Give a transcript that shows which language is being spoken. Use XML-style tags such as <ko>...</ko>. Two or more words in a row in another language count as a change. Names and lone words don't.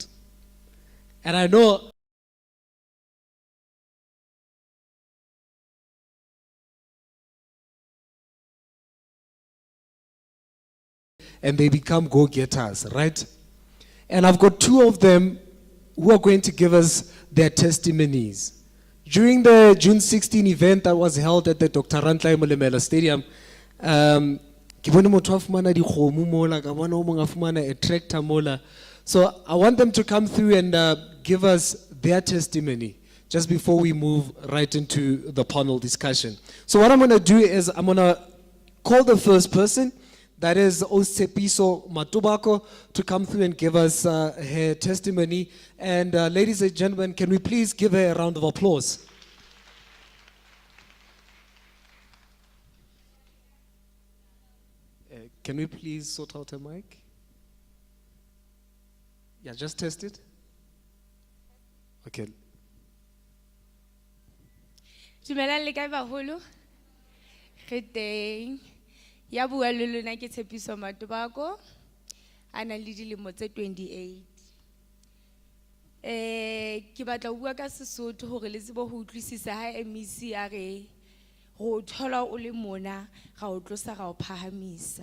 <en>And I know and they become go-getters, right? And I've got 2 of them who are going to give us their testimonies. During the June 16 event that was held at the Dr.</en> <st>Rantlai Molemela Stadium, ke bone motho a fumana dikgomo mola, ka bona o mong a fumana a tractor mola.</st> <en>So I want them to come through and give us their testimony just before we move right into the panel discussion. So what I'm going to do is I'm going to call the first person, that is Osepiso Matubako, to come through and give us her testimony. And ladies and gentlemen, can we please give her a round of applause? Can we please sort out a mic? Yeah, just test it. Okay.</en> <st>Dumelang le kae baholo? Re teng. Ya bua le lona ke Tshepiso Matobako. A nang le dilemo tse 28. Ke batla ho bua ka Sesotho hore le tsebe ho utlwisisa ha MEC a re ho thola o le mona ga o tlosa ga o phahamisa.</st>